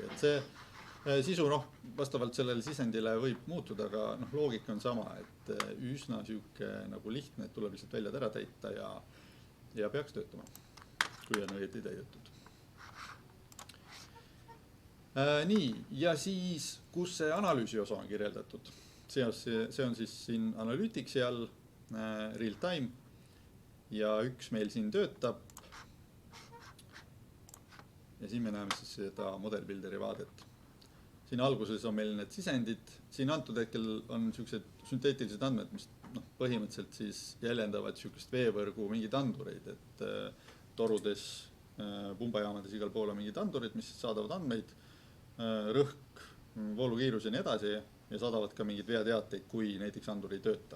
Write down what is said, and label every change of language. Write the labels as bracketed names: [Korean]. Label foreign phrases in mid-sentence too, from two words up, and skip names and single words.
[Estonian] Et see sisu vastavalt sellele sisendile võib muutuda, aga loogika on sama, et üsna siuke nagu lihtne, et tuleb lihtsalt väljad ära täita ja peaks töötama, kui on õieti täidetud. Nii, ja siis, kus see analüüsi osa on kirjeldatud? See on siis siin Analyticsi all, [English] real time, [Estonian] ja üks meil siin töötab. Ja siin me näeme siis seda [English] model builderi [Estonian] vaadet. Siin alguses on meil need sisendid, siin antud hetkel on sellised sünteetilised andmed, mis põhimõtteliselt siis jäljendavad sellisest veevõrgu mingid andureid, et torudes, pumbajaamades igal pool on mingid andurid, mis saadavad andmeid, rõhk, voolukiirus ja nii edasi ja saadavad ka mingid veateateid, kui näiteks andur ei tööta.